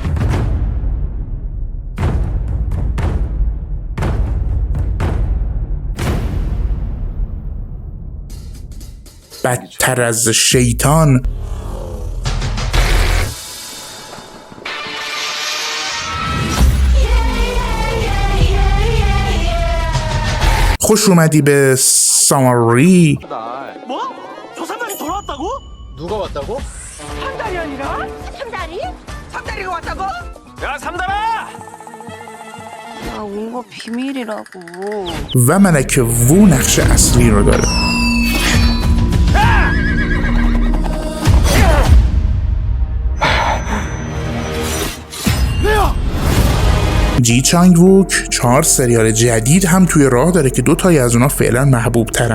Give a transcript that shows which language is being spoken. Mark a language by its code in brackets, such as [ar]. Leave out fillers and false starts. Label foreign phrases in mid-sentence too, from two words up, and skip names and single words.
[fa] بدتر از شیطان، خوش اومدی به ساماری. [ko] 뭐? 저 3달이 돌아왔다고? 누가 왔다고? 3달이 아니라? 3달이? 3달이가 왔다고? 야 3달아! 나 온 거 비밀이라고. [fa] و ملکه وو نقش اصلی رو داره. جی چانگ ووک 4 سریال جدید هم توی راه داره که 2 تایی از اونا فعلا محبوب ترن.